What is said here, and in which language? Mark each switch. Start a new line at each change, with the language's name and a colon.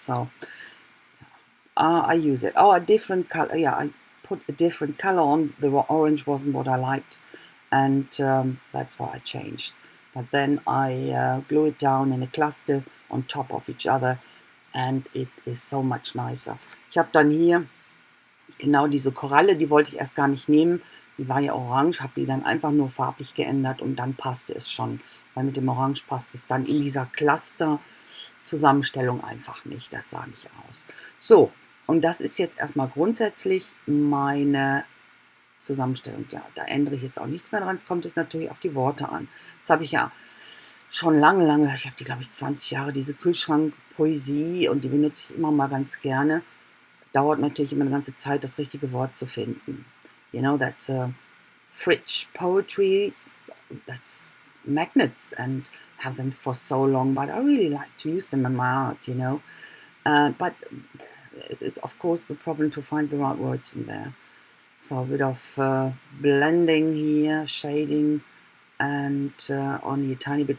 English: So I use it. Oh, a different color. Yeah, I put a different color on. The orange wasn't what I liked, and that's why I changed. But then I glue it down in a cluster on top of each other, and it is so much nicer.
German: Ich habe dann hier genau diese Koralle, die wollte ich erst gar nicht nehmen. Die war ja orange, habe die dann einfach nur farblich geändert und dann passte es schon. Weil mit dem Orange passt es dann in dieser Cluster-Zusammenstellung einfach nicht. Das sah nicht aus. So, und das ist jetzt erstmal grundsätzlich meine Zusammenstellung. Ja, da ändere ich jetzt auch nichts mehr dran. Es kommt es natürlich auf die Worte an. Das habe ich ja schon lange, ich habe die, glaube ich, 20 Jahre, diese Kühlschrankpoesie, und die benutze ich immer mal ganz gerne. Dauert natürlich immer eine ganze Zeit, das richtige Wort zu finden.
English: You know, that's fridge poetry, that's magnets and have them for so long, but I really like to use them in my art, you know. But it's of course the problem to find the right words in there. So a bit of blending here, shading, and only a tiny bit.